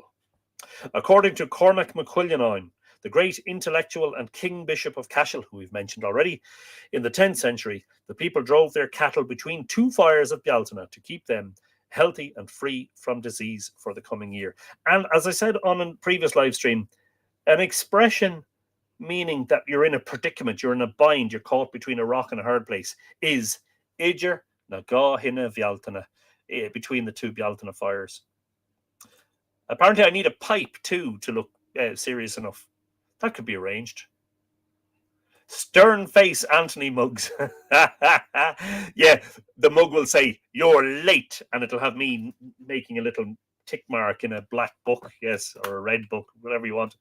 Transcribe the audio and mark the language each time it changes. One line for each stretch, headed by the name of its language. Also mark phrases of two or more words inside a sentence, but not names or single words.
English: According to Cormac MacQuillian, the great intellectual and King Bishop of Cashel, who we've mentioned already, in the 10th century, the people drove their cattle between two fires at Bealtaine to keep them healthy and free from disease for the coming year. And as I said on a previous live stream, an expression meaning that you're in a predicament, you're in a bind, you're caught between a rock and a hard place, is
Irish: Idir na gá hinne Bealtaine,
English: between the two Bealtaine fires. Apparently, I need a pipe too to look serious enough. That could be arranged. Stern face Anthony Muggs. Yeah, the mug will say, "You're late," and it'll have me making a little tick mark in a black book, yes, or a red book, whatever you want.